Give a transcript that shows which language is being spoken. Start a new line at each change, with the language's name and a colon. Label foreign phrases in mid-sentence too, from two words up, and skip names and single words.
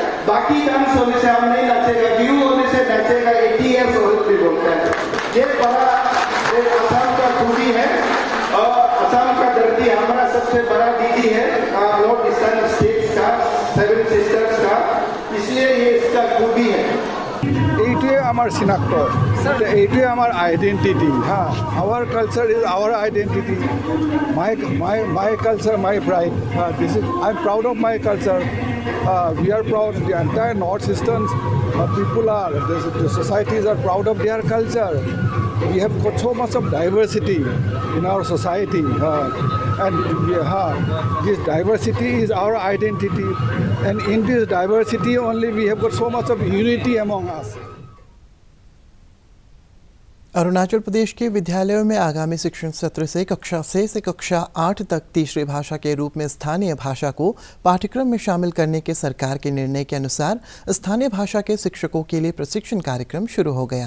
Hindi: बाकी डांस होने से हम नहीं नाचेगा, बिहू होने से नाचेगा 80 ईयर्स औरत भी बोलता है। ये बड़ा असम का खूबी है और असम का धरती हमारा सबसे बड़ा दीदी है
English: North Eastern States
Hindi: का, 7 सिस्टर्स का, इसलिए ये इसका खूबी है।
Assamese: এইটোৱে আমাৰ চিনাক্ত, এইটোৱে আমাৰ আইডেণ্টিটি।
English: our culture is our identity. my culture, my pride. I'm proud of my culture. We are proud. The entire northeastern people are, the societies are proud of their culture. We have got so much of diversity in our society, and this diversity is our identity, and in this diversity only we have got so much of unity among us.
Hindi: अरुणाचल प्रदेश के विद्यालयों में आगामी शिक्षण सत्र से कक्षा 6 से कक्षा 8 तक तीसरी भाषा के रूप में स्थानीय भाषा को पाठ्यक्रम में शामिल करने के सरकार के निर्णय के अनुसार स्थानीय भाषा के शिक्षकों के लिए प्रशिक्षण कार्यक्रम शुरू हो गया।